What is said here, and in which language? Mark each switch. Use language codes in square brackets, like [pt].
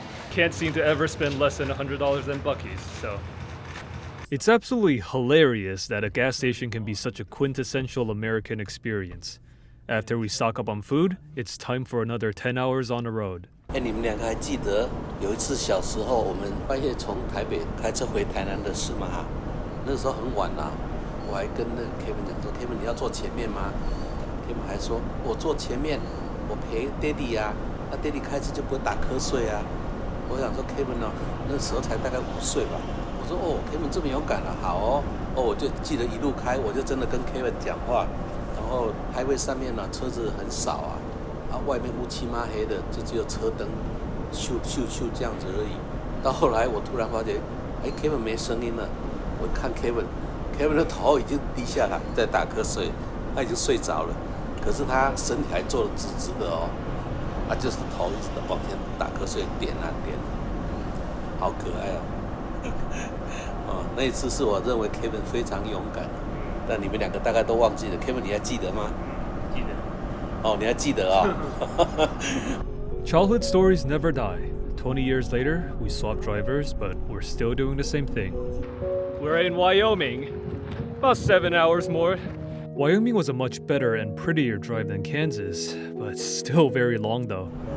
[en] Can't seem to ever spend less than $100 in Buc-ee's, so. It's absolutely hilarious that a gas station can be such a quintessential American experience. After we stock up on food, it's time for another 10 hours on the road. [zh] 你们两个还记得有一次小时候，我们半夜从台北开车回台南的事吗？那时候很晚啦，我还跟那个 Kevin 讲说 ，Kevin 你要坐前面吗 ？Kevin 还说，我坐前面，我陪 Daddy 呀，那 Daddy 开车就不会打瞌睡啊。我想说 Kevin 呢，那时候才大概5岁吧。我说哦 ，Kevin 这么勇敢啊，好哦，我就记得一路开，我就真的跟 Kevin 讲话。然后highway上面呢，车子很少啊。外面乌漆嘛黑的，就只有车灯，咻咻咻这样子而已。到后来我突然发觉，Kevin 没声音了。我看 Kevin 的头已经低下来，在打瞌睡，他已经睡着了。可是他身体还坐得直直的哦，就是头一直往前打瞌睡，点啊点，好可爱哦。那一次是我认为 Kevin 非常勇敢，但你们两个大概都忘记了。Kevin 你还记得吗？记得。哦，你还记得啊、 [en] Childhood stories never die. 20 years later, we swapped drivers, but we're still doing the same thing. We're in Wyoming. About 7 hours more. Wyoming was a much better and prettier drive than Kansas, but still very long though.